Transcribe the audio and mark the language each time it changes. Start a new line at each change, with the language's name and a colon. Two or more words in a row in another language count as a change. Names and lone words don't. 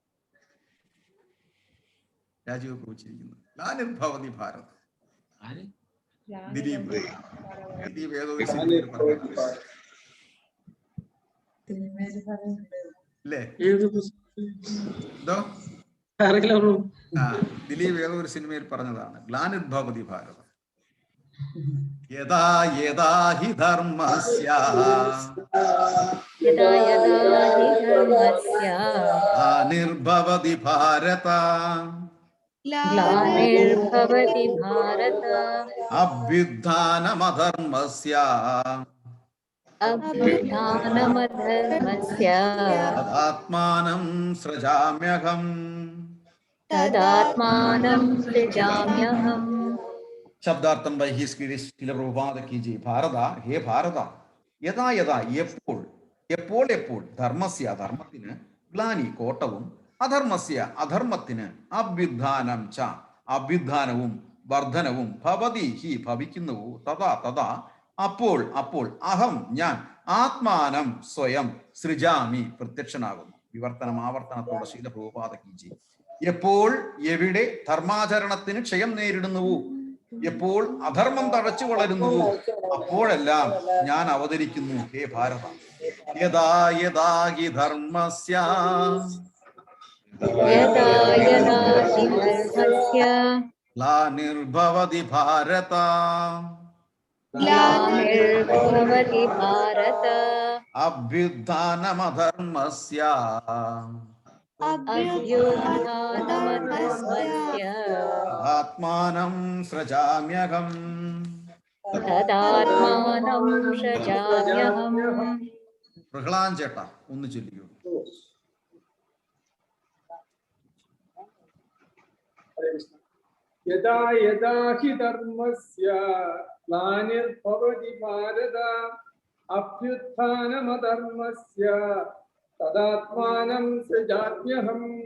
Malayalam: രാജീവ് കുറിച്ചിരിക്കുന്നത്
Sanskrit: ഗ്ലാനിർഭവതി ഭാരത.
Malayalam: ദിലീപ് ഏതോ ഒരു സിനിമയിൽ പറഞ്ഞു അല്ലേ? എന്തോ ദിലീപ് ഏതോ ഒരു സിനിമയിൽ പറഞ്ഞതാണ്
Sanskrit: ഗ്ലാനിർഭവതി ഭാരത. യഥാ യഥാ ഹി ധർമ്മസ്യ ഗ്ലാനിർഭവതി ഭാരത അഭ്യുത്ഥാനമധർമ്മസ്യ തദാത്മാനം സൃജാമ്യഹം.
Malayalam: ശബ്ദാർത്ഥം വൈഹി ശ്രീല പ്രഭുപാദ
Hindi: की जय.
Sanskrit: ഭാരത, ഹേ ഭാരത, യഥാ യഥാ
Malayalam: എപ്പോൾ എപ്പോൾ എപ്പോൾ ധർമ്മസ്യ ധർമ്മത്തിന് ഗ്ലാനി കോട്ടവും അധർമ്മസ്യ അധർമ്മത്തിന്
Sanskrit: അഭ്യുത്ഥാനം ച
Malayalam: അഭ്യുത്ഥാനവും വർധനവും
Sanskrit: ഭവതി ഹി
Malayalam: ഭവിക്കുന്നുവോ
Sanskrit: തഥാ തഥാ
Malayalam: അപ്പോൾ അപ്പോൾ അഹം ഞാൻ ആത്മാനം സ്വയം സൃജാമി പ്രത്യക്ഷനാകുന്നു. വിവർത്തനം ആവർത്തനത്തോടെ ശീല പ്രഭുപാദ
Hindi: की जय.
Malayalam: എപ്പോൾ എവിടെ ധർമാചരണത്തിന് ക്ഷയം നേരിടുന്നുവോ, എപ്പോൾ അധർമ്മം തഴച്ചു വളരുന്നുവോ, അപ്പോഴെല്ലാം ഞാൻ അവതരിക്കുന്നു
Sanskrit: ഹേ ഭാരത. യഥാ യഥാ ഹി ധർമ്മസ്യ ഗ്ലാനിർഭവതി ഭാരത അഭ്യുത്ഥാനമധർമ്മസ്യ ആത്മാനം സൃജാമ്യഹം.
Malayalam: പ്രഹ്ലാൻ ചേട്ടാ ഒന്ന് ചൊല്ലിക്കൂ.
Sanskrit: യഥാ യഥാ ഹി ധർമ്മസ്യ ഗ്ലാനിർഭവതി ഭാരത അഭ്യുത്ഥാനമധർമ്മസ്യ തദാത്മാനം സൃജാമ്യഹം.